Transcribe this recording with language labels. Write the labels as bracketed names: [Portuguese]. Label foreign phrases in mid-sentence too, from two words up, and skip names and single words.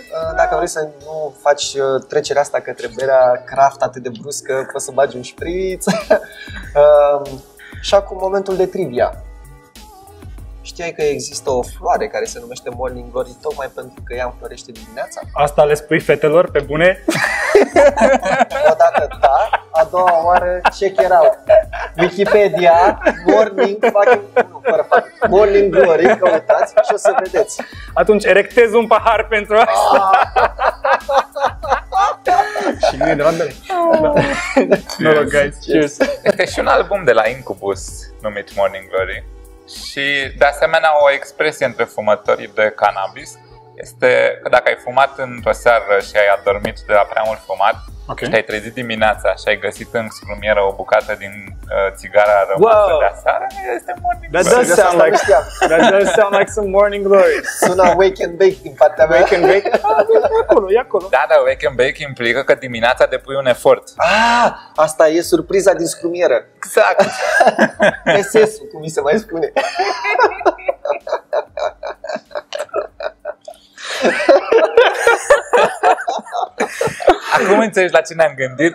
[Romanian] Dacă vrei să nu faci trecerea asta către berea craft atât de bruscă, poți să bagi un șpriț. Și acum momentul de trivia. Știai că există o floare care se numește Morning Glory tocmai pentru că ea înflorește dimineața? Asta le spui fetelor pe bune? Odată da, a doua oară [English] check it out. [Romanian] Wikipedia, Morning Glory, căutați și o să vedeți. Atunci erectez un pahar pentru asta. Și nu e de la bere. Noroc, guys. Cheers. Este și un album de la Incubus numit Morning Glory. Și de asemenea o expresie între fumătorii de cannabis este că dacă ai fumat într-o seară și ai adormit de la prea mult fumat și te-ai trezit dimineața și ai găsit în scrumieră o bucată din țigara rămasă de aseară, este Morning Glory. [English] That does sound like some Morning Glory. [Romanian] Sună [English] Wake and Bake [Romanian] din partea mea. [English] Wake and Bake? [Romanian] E acolo. Da, dar [English] Wake and Bake [Romanian] implică că dimineața depui un efort. Asta e surpriza din scrumieră. Exact. SS-ul, cum mi se mai spune. Acum înțelegi la ce ne-am gândit?